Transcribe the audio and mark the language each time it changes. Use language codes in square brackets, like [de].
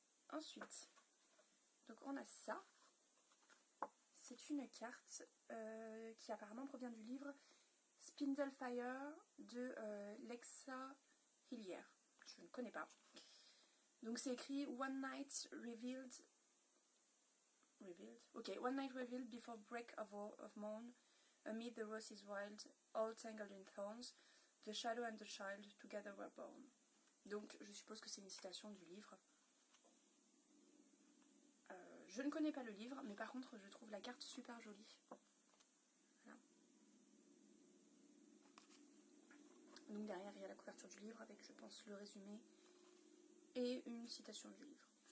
[fr] Ensuite, donc on a ça. C'est une carte qui apparemment provient du livre Spindlefire de Lexa Hillier. Je ne connais pas. Donc c'est écrit [en] One night revealed. Ok, one night revealed before break of morn, amid the roses wild, all tangled in thorns, the shadow and the child together were born. [fr] Donc je suppose que c'est une citation du livre. Je ne connais pas le livre, mais par contre je trouve la carte super jolie. Voilà. Donc derrière il y a la couverture du livre avec je pense le résumé et une citation du livre.